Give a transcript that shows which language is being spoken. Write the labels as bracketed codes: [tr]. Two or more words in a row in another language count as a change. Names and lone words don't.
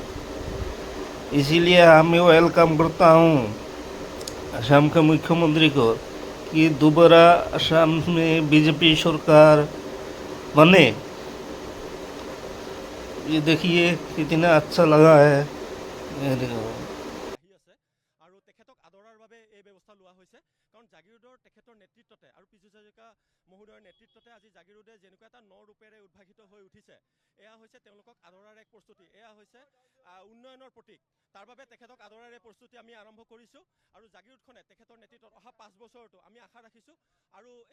[hi] इसीलिए मैं वेलकम करता हूँ असम के मुख्यमंत्री को कि दोबारा असम में बीजेपी सरकार बने। ये देखिए कितना अच्छा लगा है। ये देखो। [as] আহি আছে আৰু তেখেতক আদৰাৰ বাবে এই ব্যৱস্থা লোৱা হৈছে কাৰণ জাগিৰোডৰ তেখেতৰ নেতৃত্বতে আৰু পীযুষ হাজৰিকা মহোদয়ৰ নেতৃত্বতে আজি জাগিৰোডে যেনেকুৱা এটা ন ৰূপেৰে উদ্ভাসিত হৈ উঠিছে, এয়া হৈছে তেওঁলোকক আদৰাৰ এক প্ৰস্তুতি, এয়া হৈছে উন্নয়নৰ প্ৰতীক। তাৰ বাবে তেখেতক আদৰাৰ এই প্ৰস্তুতি আমি আৰম্ভ কৰিছোঁ আৰু জাগিৰোডখনে তেখেতৰ নেতৃত্বত অহা 5 বছৰতো আমি আশা ৰাখিছোঁ আৰু এক